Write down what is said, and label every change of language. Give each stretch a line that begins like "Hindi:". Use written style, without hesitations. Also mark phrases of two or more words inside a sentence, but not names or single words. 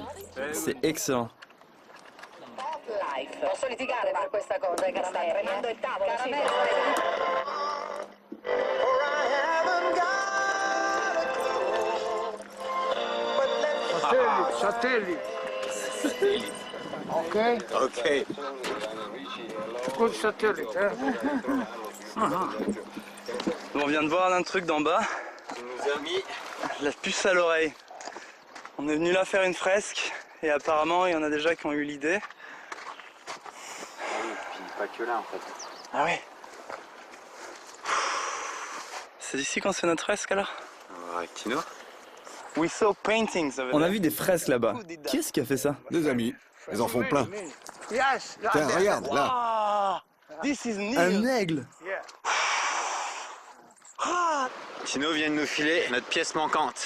French: C'est excellent.
Italian: Posso litigare per questa cosa, Caramelli? Prendendo il tavolo, Satellite. Ok? Ok.
English: Good satellite,
French: hein? On vient de voir un truc d'en bas. On nous a mis la puce à l'oreille. On est venu là faire une fresque et apparemment il y en a déjà qui ont eu l'idée. Pas que là en fait. Ah oui. C'est ici qu'on fait notre fresque alors? Kino.
English: We saw paintings.
French: On a vu des fresques là-bas. Qui est-ce qui a fait ça? Des amis. Ils en font plein. Tiens, regarde, là. Un aigle. Kino vient de nous filer notre pièce manquante.